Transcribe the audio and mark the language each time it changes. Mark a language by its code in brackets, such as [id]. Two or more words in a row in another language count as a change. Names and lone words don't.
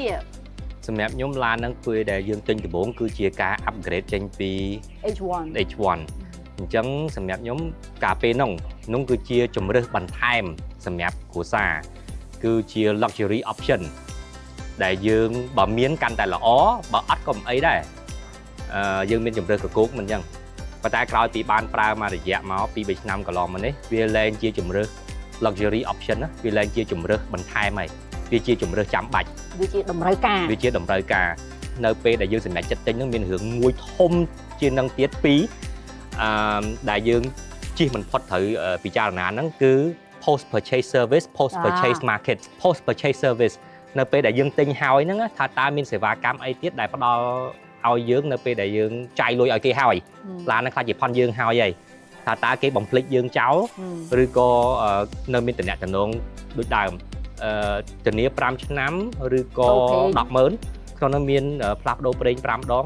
[km] សម្រាប់ខ្ញុំឡានហ្នឹងពេលដែលយើងទិញដំបូងគឺជាការ upgrade ចេញពី H1 អញ្ចឹងសម្រាប់ខ្ញុំកាលពេលនោះគឺជាជំរើសបន្ថែមសម្រាប់គ្រួសារគឺជា [en] luxury option [km] ដែលយើងបើមានកាន់តែល្អបើអត់ក៏មិនអីដែរយើងមានជំរើសកកូកមិនអញ្ចឹងប៉ុន្តែក្រោយពីបានប្រើមករយៈមកពី3ឆ្នាំកន្លងមកនេះវាលែងជាជំរើស [en] luxury option [km] ណាវាលែងជាជំរើសបន្ថែមហើយវាជាជំរើសចាំបាច់ វាជាតម្រូវ ការនៅពេលដែលយើងសម្រេចចិត្តទិញនឹងមានរឿងមួយធំជានឹងទៀតពីរដែលយើងជិះមិនផុតត្រូវពិចារណាហ្នឹងគឺ [en] post purchase service post purchase market post purchase service [km] នៅពេលដែលយើងទិញហើយ ហ្នឹងថាតើមានសេវាកម្មអីទៀតដែលផ្ដល់ឲ្យយើងនៅពេលដែលយើងចាយលុយឲ្យគេហើយឡានហ្នឹងខ្លាចជាផន់យើងហើយថាតើគេបំភ្លេចយើង ចោលឬក៏នៅមានតំណែងដូចដើមធានា5ឆ្នាំឬក៏100000ក្នុងនោះមានផ្លាស់ប្ដូរប្រេង5ដង